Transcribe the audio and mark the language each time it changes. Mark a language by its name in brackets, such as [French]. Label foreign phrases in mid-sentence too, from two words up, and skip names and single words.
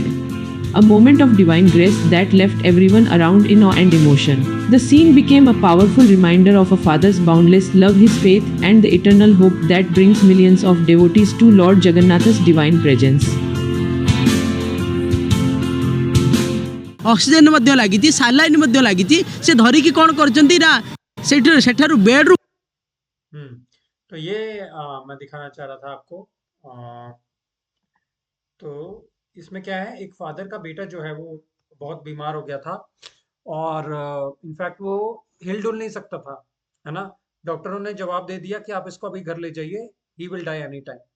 [English] A moment of divine grace that left everyone around in awe and emotion. The scene became a powerful reminder of a father's boundless love, his faith, and the eternal hope that brings millions of devotees to Lord Jagannath's divine presence. [Odia] ऑक्सीजन ମଧ୍ୟ ଲାଗିଛି, ସାଲାଇନ୍ ମଧ୍ୟ ଲାଗିଛି। ସେ ଧରିକି କ'ଣ କରୁଛନ୍ତି ନା ସେଠାରୁ ବେଡ୍ରୁ। [Hindi] तो ये मैं दिखाना चाह रहा था आपको। तो इसमें क्या है, एक फादर का बेटा जो है वो बहुत बीमार हो गया था, और इनफैक्ट वो हिल डुल नहीं सकता था, है ना। डॉक्टरों ने जवाब दे दिया कि आप इसको अभी घर ले जाइए, [English] he will die any time.